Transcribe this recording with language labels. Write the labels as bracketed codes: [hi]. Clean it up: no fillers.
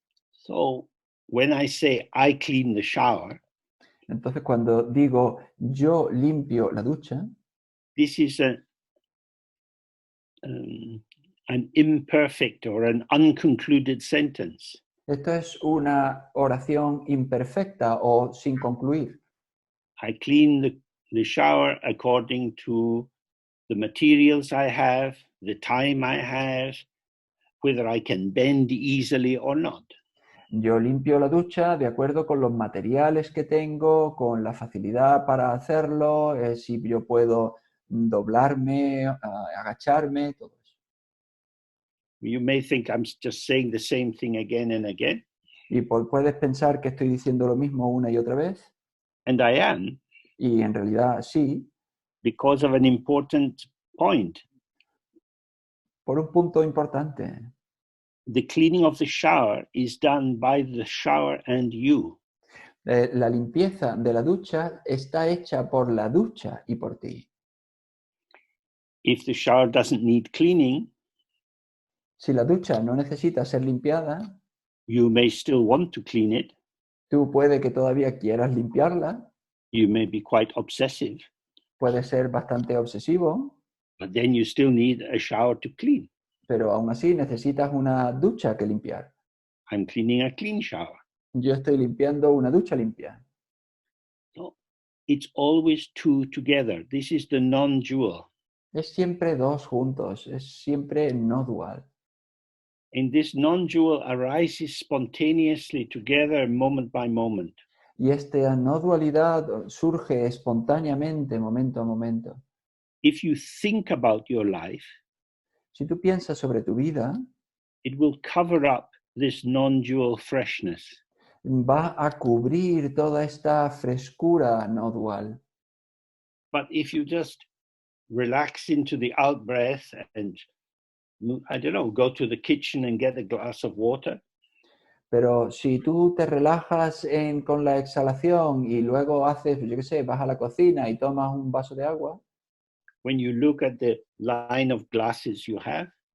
[en] So when I say I clean the shower, [es] Entonces cuando digo yo limpio la ducha, [en] this is an imperfect or an unconcluded sentence. [es] esto es una oración imperfecta o sin concluir. [en] I clean the shower according to the materials I have, the time I have, whether I can bend easily or not. [es] Yo limpio la ducha de acuerdo con los materiales que tengo, con la facilidad para hacerlo, si yo puedo doblarme, agacharme, todo eso. [en] You may think I'm just saying the same thing again and again. [es] Y puedes pensar que estoy diciendo lo mismo una y otra vez, [en] And I am, [es] y en realidad sí, [en] because of an important point. [es] por un punto importante. [en] The cleaning of the shower is done by the shower and you. [es] La limpieza de la ducha está hecha por la ducha y por ti. [en] If the shower doesn't need cleaning, [es] Si la ducha no necesita ser limpiada, [en] you may still want to clean it. [es] tú puede que todavía quieras limpiarla, [en] You may be quite obsessive, [es] puede ser bastante obsesivo, [en] but then you still need a shower to clean. [es] pero aún así necesitas una ducha que limpiar. [en] I'm cleaning a clean shower. [es] Yo estoy limpiando una ducha limpia. [en] So it's always two together. This is the non-dual. [es] Es siempre dos juntos, es siempre no dual. [en] And this non-dual arises spontaneously together moment by moment. [es] Y esta no dualidad surge espontáneamente, momento a momento. [en] If you think about your life, [es] Si tú piensas sobre tu vida, [en] it will cover up this non-dual freshness. [es] va a cubrir toda esta frescura no dual. [en] But if you just relax into the out breath and, I don't know, go to the kitchen and get a glass of water, [es] Pero si tú te relajas con la exhalación y luego haces, yo qué sé, vas a la cocina y tomas un vaso de agua, [en] when you look at the line of glasses you have,